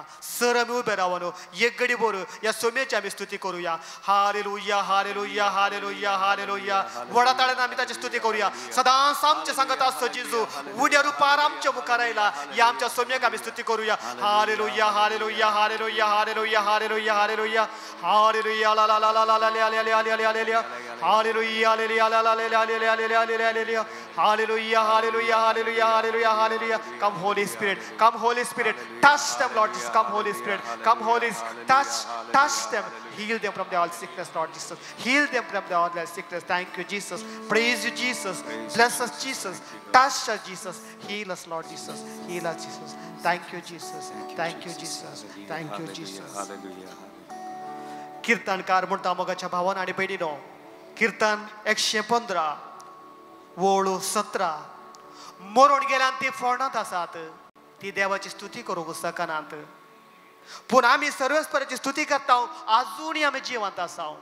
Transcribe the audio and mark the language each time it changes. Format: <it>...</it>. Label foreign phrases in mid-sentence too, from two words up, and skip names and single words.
<kok>सर आमी उबे रावनो एक घडी भर ह्या सोम्याची आमी स्तुती करुया. हालेलुया हालेलुया हालेलुया हालेलुया. व्हडा ताळेन आमी ताची स्तुती करुया. सदांच आमचे सांगत आसतो जेजू उड्या रुपार आमच्या मुखार आयला. ह्या आमच्या सोम्याक आमी स्तुती करुया. हालेलुया हालेलुया हालेलुया हालेलुया हालेलुया हालेलुया हालेलुया ला ला ला ला ला ला ला ला ला ला ला हालेलुया हालेलुया ला ला ला ला ला ला ला ला ला हालेलुया हालेलुया हालेलुया हालेलुया हालेलुया.</kok> <en>Come Holy Spirit, come Holy Spirit, touch them Lord Jesus. Come Holy Spirit, come Holy touch them, heal them from all sickness Lord Jesus, heal them from all their sickness. Thank you Jesus, praise you Jesus, bless us Jesus, touch us Jesus, heal us Lord Jesus, heal us Jesus. Thank you Jesus, thank you Jesus, thank you Jesus.</en> <kok>कीर्तनकार म्हणटा मोगाच्या भावान आनी भयणीनो, कीर्तन 115 वळू 17. मरून गेल्यान ती फोंडांत आसात, ती देवाची स्तुती करूंक सकनात, पूण आमी सर्वेस्पराची स्तुती करता, आजुनूय आमी जिवंत आसा.</kok>